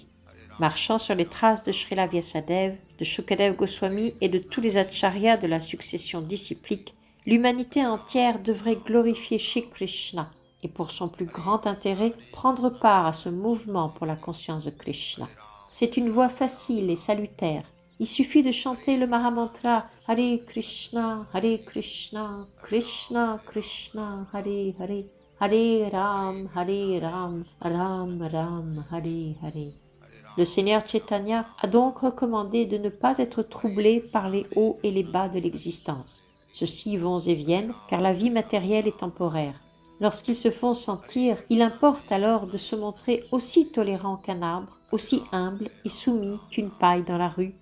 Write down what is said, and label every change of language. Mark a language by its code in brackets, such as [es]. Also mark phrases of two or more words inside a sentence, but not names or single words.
[fr] Marchant sur les traces de Srila Vyasadeva, de Shukadeva Goswami et de tous les acharyas de la succession disciplique, l'humanité entière devrait glorifier Shri Krishna et pour son plus grand intérêt prendre part à ce mouvement pour la conscience de Krishna. C'est une voie facile et salutaire. Il suffit de chanter le Mahamantra [sa] Hare Krishna, Krishna Krishna, Hare Hare, Hare Ram, Ram Ram, Hare Hare. [fr] Le Seigneur Chaitanya a donc recommandé de ne pas être troublé par les hauts et les bas de l'existence. Ceux-ci vont et viennent, car la vie matérielle est temporaire. Lorsqu'ils se font sentir, il importe alors de se montrer aussi tolérant qu'un arbre, aussi humble et soumis qu'une paille dans la rue.